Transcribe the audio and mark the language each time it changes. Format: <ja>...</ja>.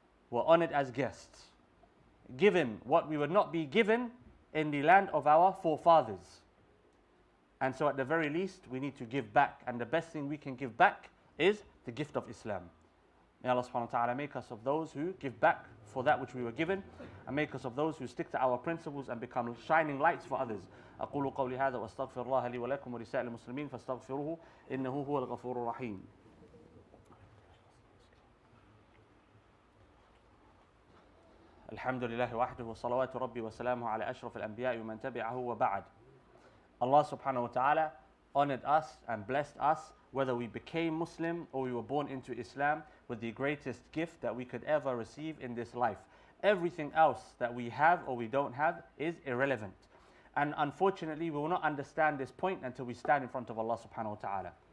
<en>Were honored as guests. Given what we would not be given in the land of our forefathers. And so at the very least, we need to give back. And the best thing we can give back is the gift of Islam. May Allah subhanahu wa ta'ala make us of those who give back for that which we were given, and make us of those who stick to our principles and become shining lights for others.</en> <ar>أقول قولي هذا وأستغفر الله لي ولكم ولسائر المسلمين فاستغفروه إنه هو الغفور الرحيم. الحمد لله وحده وصلوات ربي وسلامه على أشرف الأنبياء ومن تبعه وبعد.</ar> <en>Allah subhanahu wa ta'ala honored us and blessed us, whether we became Muslim or we were born into Islam, with the greatest gift that we could ever receive in this life. Everything else that we have or we don't have is irrelevant. And unfortunately, we will not understand this point until we stand in front of Allah subhanahu wa ta'ala.</en>